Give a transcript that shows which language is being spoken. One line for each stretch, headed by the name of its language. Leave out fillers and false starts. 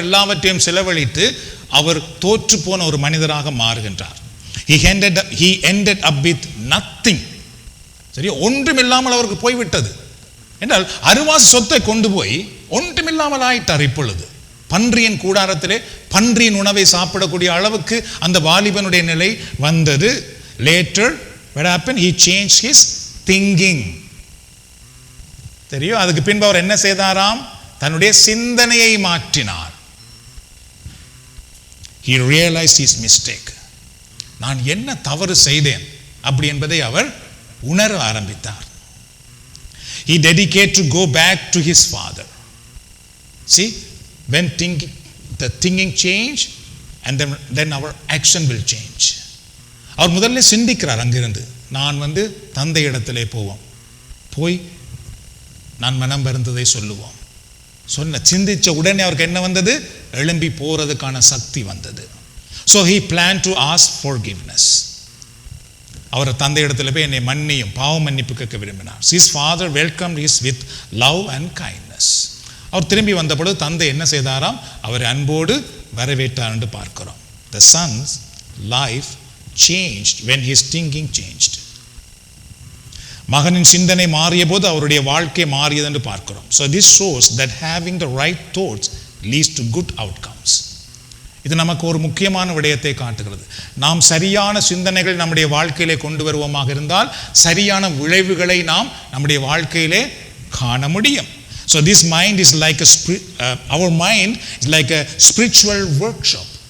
Tamil: எல்லாவற்றையும் செலவழித்து அவர் தோற்று போன ஒரு மனிதராக மாறுகின்றார்.
English: he ended up with nothing.
Tamil: சரி, ஒன்றுமில்லாமல் அவருக்கு போய்விட்டது என்றால் அருவாசி சொத்தை கொண்டு போய் ஒன்றுமில்லாமல் ஆயிட்டார். இப்பொழுது பன்றியின் கூடாரத்திலே பன்றியின் உணவை சாப்பிடக்கூடிய அளவுக்கு அந்த வாலிபனுடைய நிலை வந்தது.
English: Later what happened? He changed his thinking.
Tamil: தெரியும், அதுக்கு பின்பு அவர் என்ன செய்தாராம்? தன்னுடைய சிந்தனையை மாற்றினார்.
English: He realized his mistake.
Tamil: நான் என்ன தவறு செய்தேன் அப்படி என்பதை அவர் உணர ஆரம்பித்தார்.
English: He dedicated to go back to his father. See, when the thinking change and then our action will change.
Tamil: அவர் முதல்ல சிந்திக்கிறார். அங்கிருந்து நான் தந்தை இடத்திலே போய் நான் மனம் வருந்ததை சொல்லுவோம். சிந்திச்ச உடனே அவருக்கு என்ன வந்தது? எழும்பி போறதுக்கான சக்தி வந்தது.
English: So he planned to ask forgiveness.
Tamil: அவர் தந்தை இடத்துல போய் என்னை மன்னியும், பாவ மன்னிப்பு கேட்க விரும்பினார்.
English: His father welcomed him with love and kindness.
Tamil: அவர் திரும்பி வந்தபோது தந்தை என்ன செய்தாராம்? அவரை அன்போடு வரவேற்றார் என்று பார்க்கிறோம்.
English: The son's life changed when his thinking changed.
Tamil: மகனின் சிந்தனை மாறிய போது அவருடைய வாழ்க்கை மாறியது என்று பார்க்கிறோம்.
English: So this shows that having the right thoughts leads to good outcomes.
Tamil: இது நமக்கு ஒரு முக்கியமான விடயத்தை காட்டுகிறது. நாம் சரியான சிந்தனைகள் நம்முடைய வாழ்க்கையிலே கொண்டு வருவோமாக இருந்தால் சரியான விளைவுகளை நாம் நம்முடைய வாழ்க்கையிலே காண முடியும்.
English: So this mind is like our mind is like a spiritual workshop.